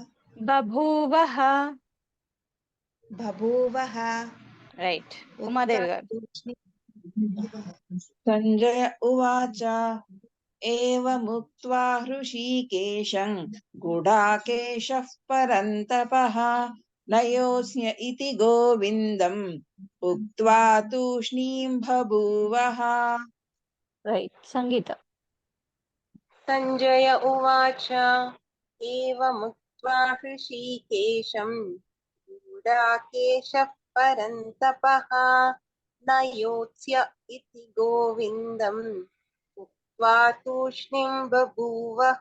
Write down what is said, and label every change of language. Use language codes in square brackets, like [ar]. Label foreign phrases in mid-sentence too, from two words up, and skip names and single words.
[te] రైట్ ఉమాదేవి గారు [sa] సంజయ ఉవాచ ఏవముక్త్వా హృషీకేశం గుడాకేశः పరంతపః न योत्स्य इति गोविन्दम् उक्त्वा तूष्णीं बभूवः [te] రైట్ సంగీత [sa] సంజయ ఉవాచ ఏవముక్త్వా హృషీకేశం గుడాకేశः పరంతపః న యోత్స్య ఇతి గోవిందం ఉక్త్వా తూష్ణీం బభూవః